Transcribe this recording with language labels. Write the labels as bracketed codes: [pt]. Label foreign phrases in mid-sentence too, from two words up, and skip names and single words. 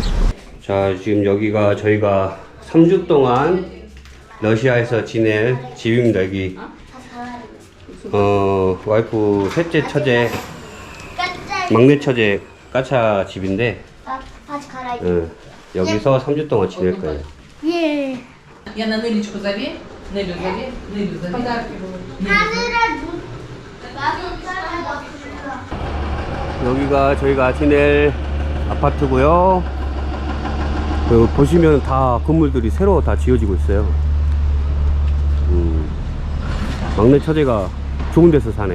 [ko] 자, 지금 여기가 저희가 3주 동안 러시아에서 지낼 집입니다. 여기 와이프 셋째 처제, 막내 처제 까차 집인데 다시 갈아입고. 여기서 3주 동안 지낼 거예요. 예. [ru] Я на Нелечку зови. Нелю зови. Нелю зови. [ko] 하늘을 눈. 여기가 저희가 지낼 아파트고요. 보시면 다 건물들이 새로 다 지어지고 있어요. 막내 처제가 좋은 데서 사네.